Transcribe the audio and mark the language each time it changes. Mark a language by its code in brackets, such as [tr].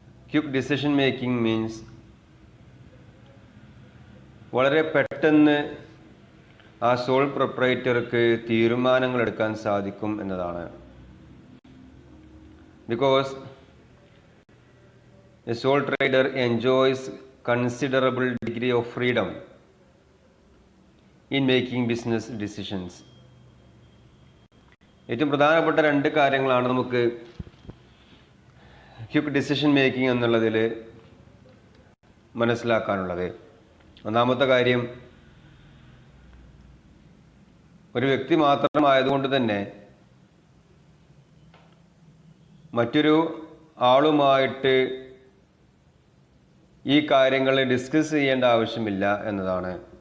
[ml] Quick decision making means വളരെ പെട്ടെന്ന് ആ സോൾ പ്രൊപ്രൈറ്റർക്ക് തീരുമാനങ്ങൾ എടുക്കാൻ സാധിക്കും എന്നതാണ്. [en] Because a sole trader enjoys considerable degree of freedom in making business decisions. [ml] ഏറ്റവും പ്രധാനപ്പെട്ട രണ്ട് കാര്യങ്ങളാണ് നമുക്ക് ക്വിക്ക് ഡിസിഷൻ മേക്കിംഗ് എന്നുള്ളതിൽ മനസ്സിലാക്കാനുള്ളത്. ഒന്നാമത്തെ കാര്യം, ഒരു വ്യക്തി മാത്രമായതുകൊണ്ട് തന്നെ മറ്റൊരു ആളുമായിട്ട് ഈ കാര്യങ്ങൾ ഡിസ്കസ് ചെയ്യേണ്ട ആവശ്യമില്ല എന്നതാണ്.